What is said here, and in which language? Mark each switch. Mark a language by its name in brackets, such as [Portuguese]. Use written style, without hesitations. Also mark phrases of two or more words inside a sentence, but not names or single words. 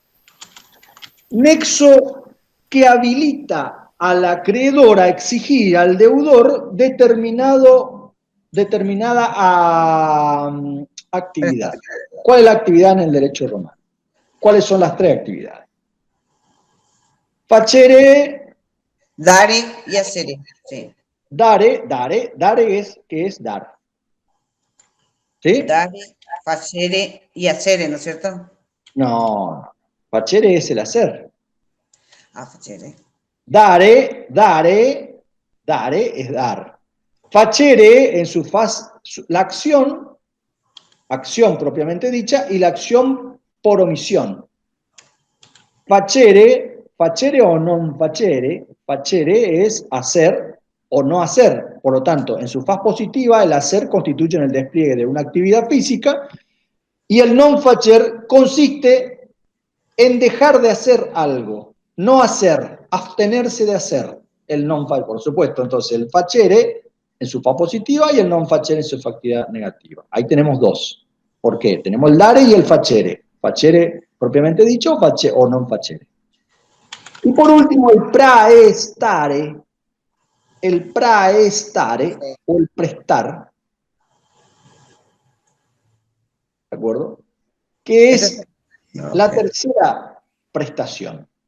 [Spanish] Nexo que habilita al acreedor a exigir al deudor determinada actividad. ¿Cuál es la actividad en el derecho romano? ¿Cuáles son las tres actividades? Facere, Dare y hacer. Sí. dare es, ¿qué es dar? ¿Sí? Dare, facere y hacer, ¿no es cierto? No, facere es el hacer. Ah, facere. Dare es dar. Facere en su faz, la acción propiamente dicha, y la acción por omisión. Facere o [Latin] non facere [Spanish] es hacer o no hacer. Por lo tanto, en su faz positiva, el hacer constituye en el despliegue de una actividad física, y el [Latin] non facer [Spanish] consiste en dejar de hacer algo, no hacer, abstenerse de hacer. El [Latin] non facere, [Spanish] por supuesto. Entonces, el facere en su faz positiva y el [Latin] non facere [Spanish] en su actividad negativa. Ahí tenemos dos. ¿Por qué? Tenemos el dare y el facere. Facere propiamente dicho o [Latin] non facere. [Spanish] Y por último, el praestare. El praestare o el prestar. ¿De acuerdo? Que es la tercera prestación.